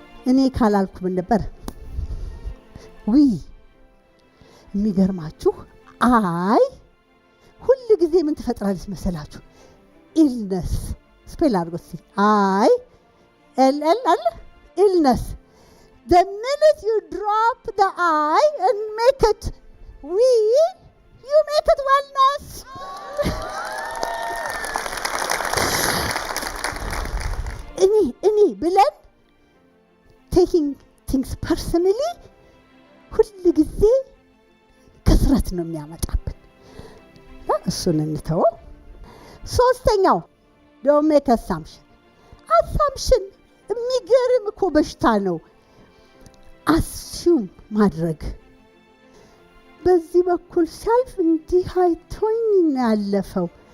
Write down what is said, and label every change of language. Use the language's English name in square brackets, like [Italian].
[Amharic] እኔ ካላልኩ ምን ነበር? የሚገርማችሁ አይ ሁል ጊዜ ምን ትፈጥራለች መሰላችሁ? ኢልነስ ስፔል አድርጎት ሲ አይ ኤል አለ ኢልነስ. [English] The minute you drop the I and make it we, you make it wellness. [Amharic] እኔ ብለን [English] taking things personally [Amharic] ሁል ጊዜ ከስረት ነው የሚያመጣብን። እሱን እንተወው። ሶስተኛው [English] don't make assumption [Amharic] የሚገርም እኮ በሽታ ነው። አስዩም ማድረግ በዚህ በኩል ሲያልፍ እንዲህ አይቶኝ ያለፈው